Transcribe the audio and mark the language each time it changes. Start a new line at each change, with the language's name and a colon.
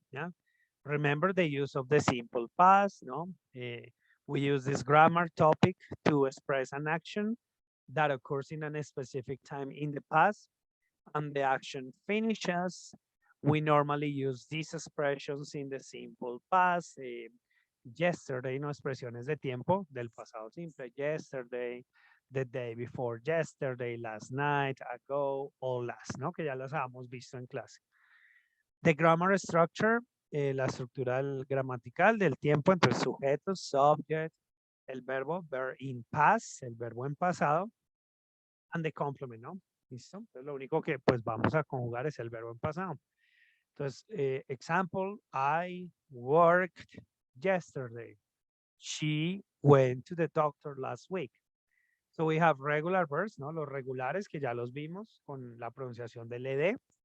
English: Yeah, remember the use of the simple past. No, we use this grammar topic to express an action that occurs in a specific time in the past and the action finishes. We normally use these expressions in the simple past. Yesterday,
Spanish: no expresiones de tiempo del pasado simple.
English: Yesterday, the day before yesterday, last night, ago, or last,
Spanish: ¿no? Que ya las habíamos visto en clase.
English: The grammar structure,
Spanish: la estructura gramatical del tiempo entre sujetos,
English: subject,
Spanish: el verbo,
English: verb in past,
Spanish: el verbo en pasado,
English: and the complement,
Spanish: ¿no? ¿Listo? Entonces, lo único que pues vamos a conjugar es el verbo en pasado. Entonces,
English: example, I worked yesterday. She went to the doctor last week. So we have regular verbs,
Spanish: ¿no? Los regulares que ya los vimos con la pronunciación del ED.